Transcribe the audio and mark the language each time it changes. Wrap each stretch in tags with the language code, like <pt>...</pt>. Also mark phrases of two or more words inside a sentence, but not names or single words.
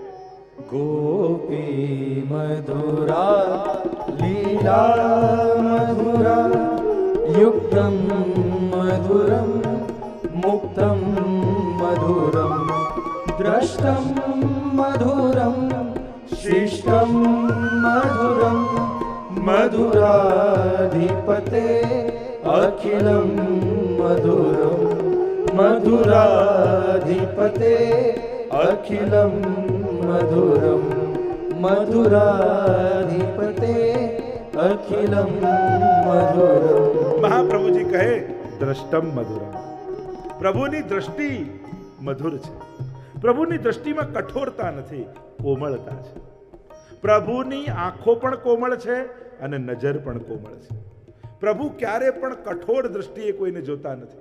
<sa>ગોપી મધુરા લીલા મધુરા યુક્તમ મધુરમ મુક્તમ મધુરમ દ્રષ્ટમ મધુરમ શિષ્ટમ મધુરમ મધુરાધિપતે અખિલમ મધુરમ મધુરાધિપતે અખિલમ મધુરમ મધુરાધિપતે અખિલમ મધુરમ.</sa> <gu>મહાપ્રભુજી કહે,</gu> <sa>દ્રષ્ટમ મધુરમ.</sa> <gu>પ્રભુની દ્રષ્ટિ મધુર છે. પ્રભુની દ્રષ્ટિમાં કઠોરતા નથી, કોમળતા છે. પ્રભુની આંખો પણ કોમળ છે અને નજર પણ કોમળ છે. પ્રભુ ક્યારે પણ કઠોર દ્રષ્ટિએ કોઈને જોતા નથી.</gu>